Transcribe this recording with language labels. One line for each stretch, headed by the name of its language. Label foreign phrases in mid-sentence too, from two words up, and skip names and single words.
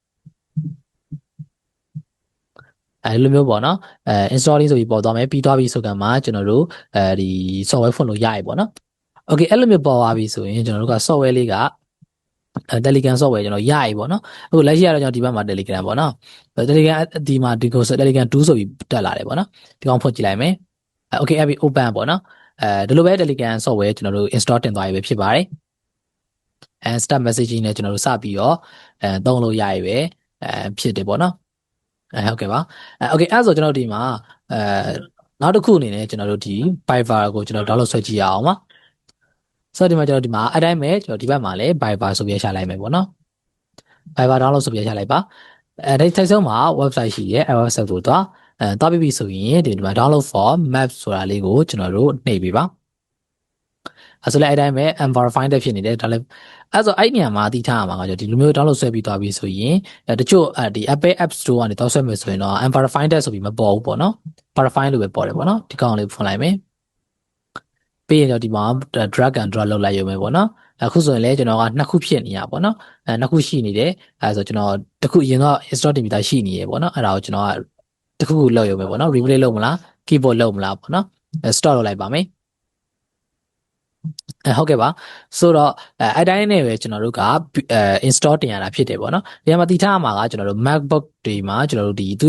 Burmese: လိုမျိုးပေါ့နော်installing ဆိုပြီးပေါ်သွားမယ်ပြီးသွားပြီဆိုကမှကျွန်တော်တို့ဒီ software ဖွင့်လို့ရပြီပေါ့နော် Okay အဲ့လိုမျိုးပေါ်သွားပြီဆိုရင်ကျွန်တော်တို့က software လေးကTelegram software ကျွန်တော်ရပြီပေါ့နော်အခုလက်ရှိကတော့ကျွန်တော်ဒီဘက်မှာ Telegram ပေါ့နော် Telegram ဒီမှာဒီကို Telegram 2ဆိုပြီးတက်လာတယ်ပေါ့နော်ဒီကောင်ဖွင့်ကြည့်လိုက်မယ် Okay အဲ့ပြီး open ပေါ့နော်ဒီ လိုပဲ Telegram software ကျွန်တော်တို့ install တင်သွားပြီပဲဖြစ်ပါတယ်
English: start messaging
Burmese: နဲ့ကျွန်တော်တို့စပြီးတော့သုံးလို့ရပြီပဲဖြစ်တယ်ပေါ့နော်ဟုတ်ကဲ့ပါOkay အဲ့ဆိုကျွန်တော်ဒီမှာနောက်တစ်ခုအနေနဲ့ကျွန်တော်တို့ဒီ Viber ကိုကျွန်တော် download ဆွဲကြည့်ရအောင်ပါဆိုတော့ဒီမှာကျွန်တော်ဒီမှာအတိုင်းပဲ ကျွန်တော်ဒီဘက်မှာလည်း Viber ဆိုပြီးရှာလိုက်မယ်ပေါ့နော် Viber download ဆိုပြီးရှာလိုက်ပါဒီထိုက်ဆုံးမှာ website ရှိရဲ့အဲ website ကိုသွားပြီးပြီဆိုရင်ဒီမှာ
English: download for maps
Burmese: ဆိုတာလေးကို ကျွန်တော်တို့နှိပ်ပေးပါဆိုလည်းအဲ့တိုင်းပဲ unverified တဲ့ဖြစ်နေတယ်ဒါလည်းအဲ့ဆိုအဲ့ညမှာသိထားရမှာကဒီလိုမျိုး download ဆွဲပြီးသွားပြီဆိုရင် တချို့ဒီ Apple App Store ကနေတောက်ဆွဲမယ်ဆိုရင်တော့ unverified တဲ့ဆိုပြီးမပေါ်ဘူးပေါ့နော် verify လို့ပဲပေါ်တယ်ပေါ့နော်ဒီကောင်လေးဖွင့်လိုက်မယ်ပြီးရင်တော့ဒီမှာ
English: drag and drop
Burmese: လုပ်လိုက်ရုံပဲပေါ့နော်အခုဆိုရင်လည်းကျွန်တော်ကနှစ်ခုဖြစ်နေရပေါ့နော်နှစ်ခုရှိနေတယ်အဲဆိုကျွန်တော်တစ်ခုအရင်တော့ install တင်ပြီးသားရှိနေရပေါ့နော်အဲ့ဒါကိုကျွန်တော်ကတစ်ခုလုပ်ရုံပဲပေါ့နော် replay လုပ်မလား keyboard လုပ်မလားပေါ့နော် start လုပ်လိုက်ပါမယ် ဟုတ်ကဲ့ပါဆိုတော့အဲ့တိုင်းနဲ့ပဲကျွန်တော်တို့ကinstall တင်ရတာဖြစ်တယ်ပေါ့နော်ဒီမှာတည်ထားမှာကကျွန်တော်တို့ MacBook တွေမှာကျွန်တော်တို့ဒီသူ့